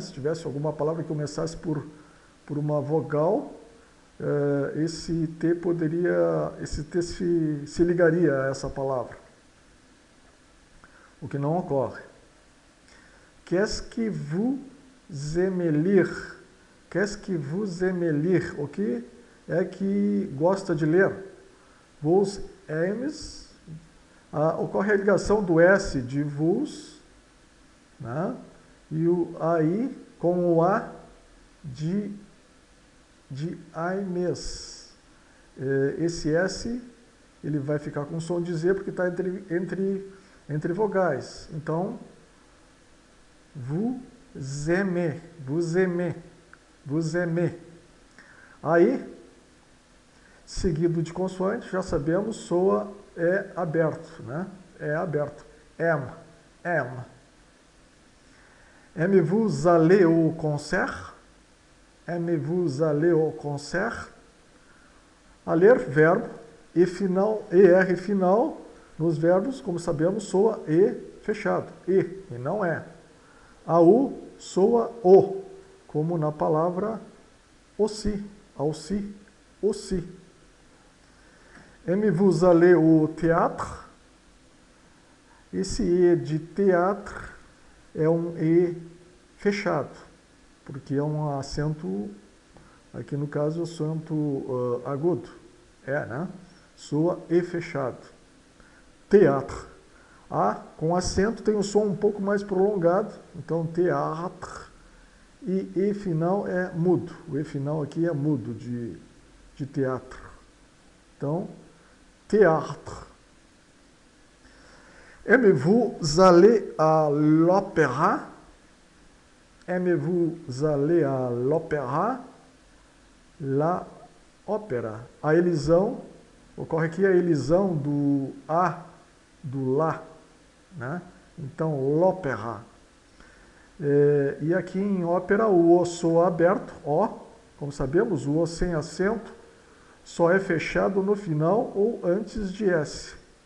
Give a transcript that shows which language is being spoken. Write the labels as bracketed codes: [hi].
[pt] Se tivesse alguma palavra que começasse por uma vogal, esse T se ligaria a essa palavra. O que não ocorre. [fr] Qu'est-ce que vous aimez lire? Qu'est-ce que vous aimez lire? [pt] O que é que gosta de ler? [fr] Vous aimez. [pt] Ocorre a ligação do S de vous, né? E o AI com o A de aimes. Esse S, ele vai ficar com som de Z porque está entre vogais. Então, [fr] vous aimez, vous aimez, vous aimez. [pt] Aí, seguido de consoante, já sabemos, soa é aberto, né? É aberto. Aime, aime. [fr] Aimez-vous aller au concert? Aimez-vous aller au concert? [pt] Aller, verbo, e final, ER final, nos verbos, como sabemos, soa E fechado. E não é. A U soa O, como na palavra aussi, aussi, aussi. [fr] Aimez-vous aller au théâtre? [pt] Esse E de théâtre é um E fechado, porque é um acento, aqui no caso, acento agudo. Né? Soa E fechado. Théâtre. A, com acento, tem um som um pouco mais prolongado, então théâtre. E E final é mudo. O E final aqui é mudo de teatro. Então, théâtre. [fr] Aimez-vous aller à l'opéra? Aimez-vous aller à l'opéra? [pt] La ópera. A elisão, ocorre aqui a elisão do A, do lá, né? Então, l'opéra. E aqui em ópera o O soa aberto, O, como sabemos, o O sem acento só é fechado no final ou antes de S.